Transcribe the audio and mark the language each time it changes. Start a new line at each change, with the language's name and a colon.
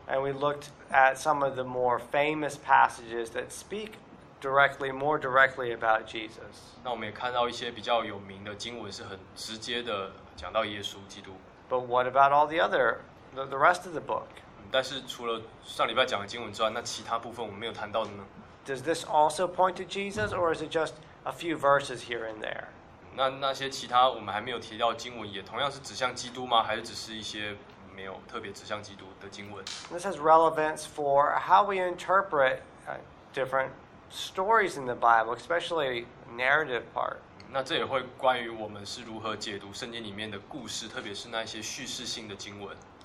English: And we looked at some of the more famous passages that speak more directly about Jesus.
Chinese: 那我们也看到一些比较有名的经文是很直接的讲到耶稣基督。
English: But what about all the rest of the book?
Chinese: 但是除了上礼拜讲的经文之外，那其他部分我们没有谈到的呢？
English: Does this also point to Jesus, or is it just a few verses here and there?
Chinese: 那些其他我们还没有提到的经文，也同样是指向基督吗？还是只是一些没有特别指向基督的经文？
English: This has relevance for how we interpret different stories in the Bible, especially narrative part.
Chinese: 那这也会关于我们是如何解读圣经里面的故事，特别是那些叙事性的经文。